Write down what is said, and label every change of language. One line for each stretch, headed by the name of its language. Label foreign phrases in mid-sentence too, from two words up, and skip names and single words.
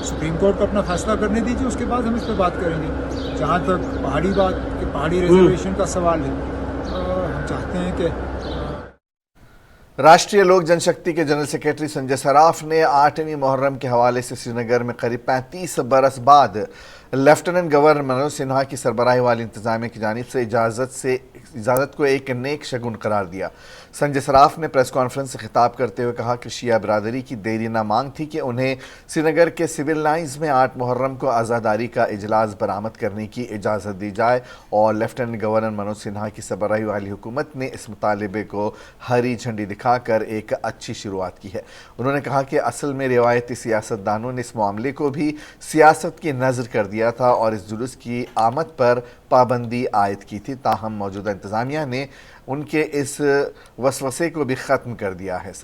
Urdu: سپریم کورٹ کو اپنا فیصلہ کرنے دیجیے، اس کے بعد ہم اس پہ بات کریں گے۔ جہاں تک پہاڑی ریزرویشن کا سوال ہے، ہم چاہتے ہیں کہ راشٹریہ لوک جن شکتی کے جنرل سیکریٹری سنجے سراف نے 8ویں محرم کے حوالے سے سری نگر میں قریب 35 برس بعد لیفٹیننٹ گورنر منوج سنہا کی سربراہی والی انتظامیہ کی جانب سے اجازت کو ایک نیک شگن قرار دیا۔ سنجے سراف نے پریس کانفرنس سے خطاب کرتے ہوئے کہا کہ شیعہ برادری کی دیرینہ مانگ تھی کہ انہیں سری نگر کے سول لائنز میں 8 محرم کو عزاداری کا اجلاس برآمد کرنے کی اجازت دی جائے، اور لیفٹیننٹ گورنر منوج سنہا کی سربراہی والی حکومت نے اس مطالبے کو ہری جھنڈی دکھا کر ایک اچھی شروعات کی ہے۔ انہوں نے کہا کہ اصل میں روایتی سیاست دانوں نے اس معاملے کو بھی سیاست کی نظر کر دیا تھا اور اس جلوس کی آمد پر پابندی عائد کی تھی، تاہم موجودہ انتظامیہ نے ان کے اس وسوسے کو بھی ختم کر دیا ہے۔